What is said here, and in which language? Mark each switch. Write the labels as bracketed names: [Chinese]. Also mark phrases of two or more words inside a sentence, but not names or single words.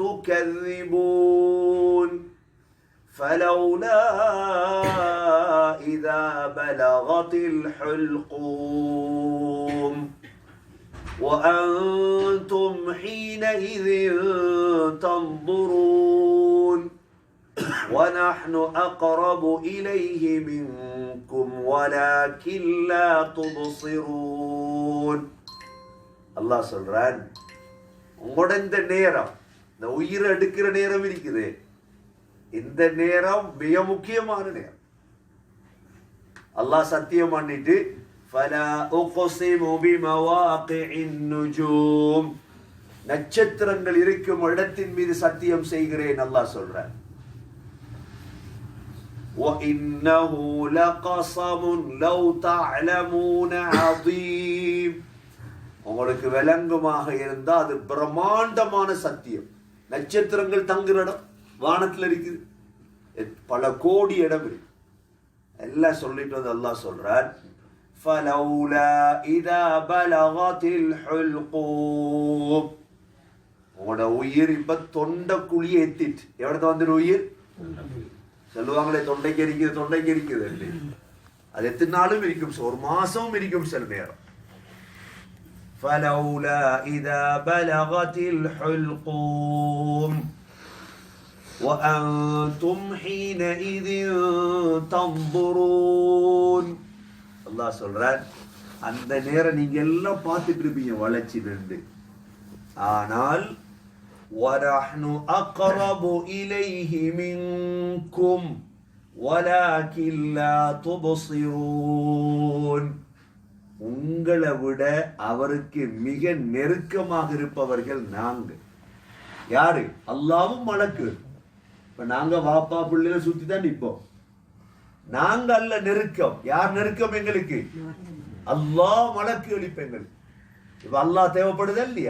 [Arabic] تكذبون فلولا إذا بلغت الحلقوم وأنتم حينئذ تنظرون ونحن أقرب إليه منكم ولكن لا تبصرون. [Tamil] அல்லாஹ் சொல்றான், உங்களோட இந்த நேரம், இந்த உயிரை எடுக்கிற நேரம் இருக்குது, இந்த நேரம் மிக முக்கியமான நேரம். அல்லாஹ் சத்தியம் பண்ணிட்டு [Arabic] فلا أقسم بمواقع النجوم, [Tamil] நட்சத்திரங்கள் இருக்கும் இடத்தின் மீது சத்தியம் செய்கிறேன் அல்லாஹ் சொல்றான். [Arabic] وَإِنَّهُ لَقَسَمٌ لَوْ تَعْلَمُونَ عَظِيمٌ, [Tamil] உங்களுக்கு விளங்குமாக இருந்தா அது பிரம்மாண்டமான சத்தியம். நட்சத்திரங்கள் தங்குற இடம் வானத்துல இருக்குது, பல கோடி இடம் இருக்கு. எல்லாம் சொல்லிட்டு வந்து அல்லாஹ் சொல்றான், [Arabic] فَلَوْلَا إِذَا بَلَغَتِ الْحُلْقُومِ, [Tamil] உங்களோட உயிர் இப்ப தொண்டை குழியை எத்திட்டு எவ்வளவு வந்துடும் உயிர் சொல்லுவாங்களே, தொண்டைக்கு இருக்குது. அது எத்தனை நாளும் இருக்கும், ஒரு மாசமும் இருக்கும் சில நேரம். [Arabic] فلولا إذا بلغت الحلقوم وأنتم حينئذ تنظرون. [Tamil] அல்லாஹ் சொல்றான், அந்த நேரம் நீங்க எல்லாம் பார்த்துட்டு இருப்பீங்க வளைச்சி நின்று. [Arabic] ஆனால் وَنَحْنُ أَقْرَبُ إِلَيْهِ مِنْكُمْ وَلَكِنْ لَا تُبْصِرُونَ, [Tamil] உங்களை விட அவருக்கு மிக நெருக்கமாக இருப்பவர்கள் நாங்க. யாரு? அல்லாவும் மலக்கு. இப்ப நாங்க வாப்பா பிள்ளைல சுத்தி தான் நிற்போம். நாங்க அல்ல நெருக்கம். யார் நெருக்கம் எங்களுக்கு? அல்லாஹ் மலக்கு அளிப்ப எங்களுக்கு. இப்ப அல்லாஹ் தேவைப்படுதா இல்லையா?